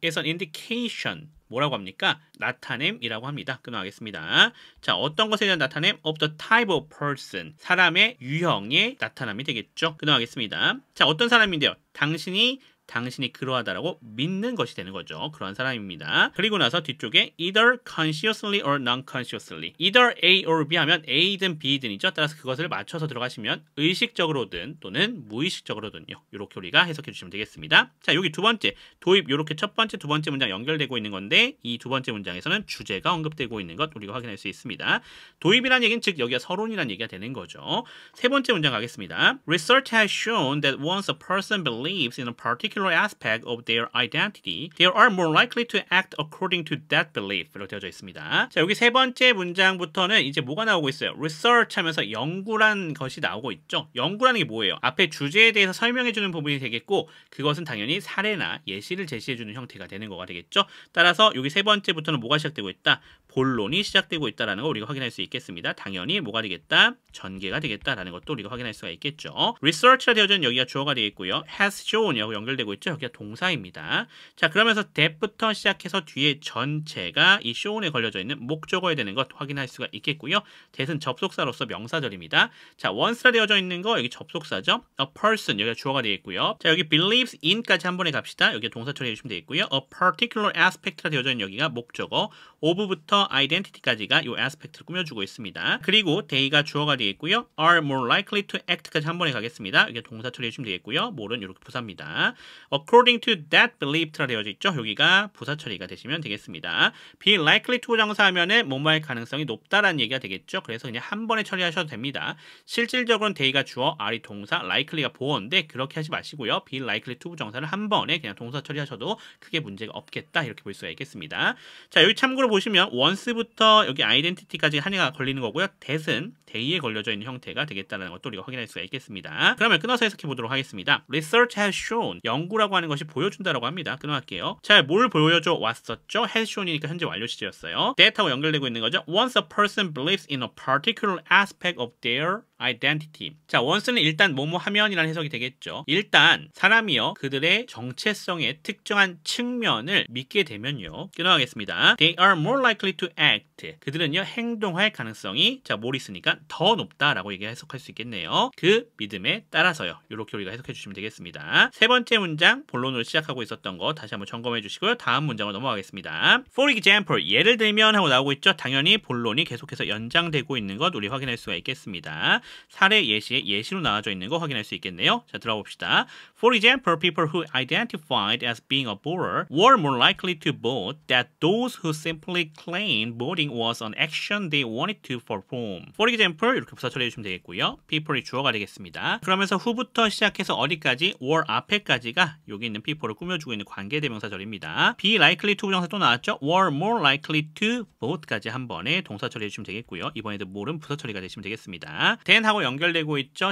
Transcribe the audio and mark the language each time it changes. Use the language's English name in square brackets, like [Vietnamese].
[English] is an indication. [Korean] 뭐라고 합니까? 나타냄이라고 합니다. 끊어가겠습니다. 자, 어떤 것에 대한 나타냄? [English] of the type of person. [Korean] 사람의 유형의 나타남이 되겠죠. 끊어가겠습니다. 자, 어떤 사람인데요? 당신이 그러하다라고 믿는 것이 되는 거죠. 그러한 사람입니다. 그리고 나서 뒤쪽에 [English] either consciously or non-consciously. [Korean] either A or B 하면 A든 B든이죠. 따라서 그것을 맞춰서 들어가시면 의식적으로든 또는 무의식적으로든요. 이렇게 우리가 해석해 주시면 되겠습니다. 자, 여기 두 번째 도입 이렇게 첫 번째, 두 번째 문장 연결되고 있는 건데 이 두 번째 문장에서는 주제가 언급되고 있는 것 우리가 확인할 수 있습니다. 도입이라는 얘기는 즉 여기가 서론이라는 얘기가 되는 거죠. 세 번째 문장 가겠습니다. [English] Research has shown that once a person believes in a particular aspect of their identity, they are more likely to act according to that belief. [Korean] 이렇게 되어져 있습니다. 자, 여기 세 번째 문장부터는 이제 뭐가 나오고 있어요? research 하면서 연구란 것이 나오고 있죠. 연구라는 게 뭐예요? 앞에 주제에 대해서 설명해주는 부분이 되겠고 그것은 당연히 사례나 예시를 제시해주는 형태가 되는 거가 되겠죠. 따라서 여기 세 번째부터는 뭐가 시작되고 있다? 본론이 시작되고 있다는 거 우리가 확인할 수 있겠습니다. 당연히 뭐가 되겠다? 전개가 되겠다라는 것도 우리가 확인할 수가 있겠죠. research가 되어진 여기가 주어가 되겠고요. has shown이라고 연결되고 연결되고 있죠. 여기가 동사입니다. 자, 그러면서 that부터 시작해서 뒤에 전체가 이 showon에 걸려져 있는 목적어야 되는 것 확인할 수가 있겠고요. that은 접속사로서 명사절입니다. 자, once라 되어져 있는 거 여기 접속사죠. a person 여기가 주어가 되겠고요. 자, 여기 believes in까지 한 번에 갑시다. 여기 동사 처리해 주시면 되겠고요. a particular aspect라 되어져 있는 여기가 목적어, of부터 identity까지가 이 aspect를 꾸며주고 있습니다. 그리고 they가 주어가 되겠고요. [English] are more likely to act [Korean] 까지 한 번에 가겠습니다. 이게 동사 처리해 주시면 되겠고요. more는 이렇게 부사입니다. [English] according to that belief [Korean] 라 되어져 있죠. 여기가 부사 처리가 되시면 되겠습니다. be likely to 정사하면은 뭐뭐할 가능성이 높다라는 얘기가 되겠죠. 그래서 그냥 한 번에 처리하셔도 됩니다. 실질적으로는 they가 주어, are이 동사, likely가 보어인데 그렇게 하지 마시고요. be likely to 정사를 한 번에 그냥 동사 처리하셔도 크게 문제가 없겠다 이렇게 볼 수가 있겠습니다. 자, 여기 참고로 보시면 once부터 여기 identity까지 하나가 걸리는 거고요. that은 they에 걸려져 있는 형태가 되겠다는 것도 우리가 확인할 수가 있겠습니다. 그러면 끊어서 해석해 보도록 하겠습니다. [English] Research has shown, [Korean] 연구라고 하는 것이 보여준다라고 합니다. 끊어갈게요. 자, 뭘 보여줘 왔었죠? has shown이니까 현재 완료 시제였어요. that하고 연결되고 있는 거죠. [English] Once a person believes in a particular aspect of their identity. [Korean] 자, once는 일단 뭐뭐 하면이라는 해석이 되겠죠. 일단 사람이요 그들의 정체성의 특정한 측면을 믿게 되면요. 끊어가겠습니다. [English] They are more likely to act. [Korean] 그들은요 행동할 가능성이 자, 뭘 있으니까 더 높다라고 얘기 해석할 수 있겠네요. 그 믿음에 따라서요. 이렇게 우리가 해석해 주시면 되겠습니다. 세 번째 문장 본론으로 시작하고 있었던 거 다시 한번 점검해 주시고요. 다음 문장으로 넘어가겠습니다. [English] For example, [Korean] 예를 들면 하고 나오고 있죠. 당연히 본론이 계속해서 연장되고 있는 것 우리 확인할 수가 있겠습니다. 사례 예시에 예시로 나와져 있는 거 확인할 수 있겠네요. 자, 들어봅시다. [English] For example, people who identified as being a voter were more likely to vote than those who simply claimed voting was an action they wanted to perform. [Korean] For example, 이렇게 부사 처리해 주시면 되겠고요. people이 주어가 되겠습니다. 그러면서 who부터 시작해서 어디까지? were 앞에까지가 여기 있는 people을 꾸며주고 있는 관계대명사절입니다. be likely to 부정사 또 나왔죠? [English] were more likely to vote [Korean] 까지 한 번에 동사 처리해 주시면 되겠고요. 이번에도 more는 부사 처리가 되시면 되겠습니다. then 하고 연결되고 있죠?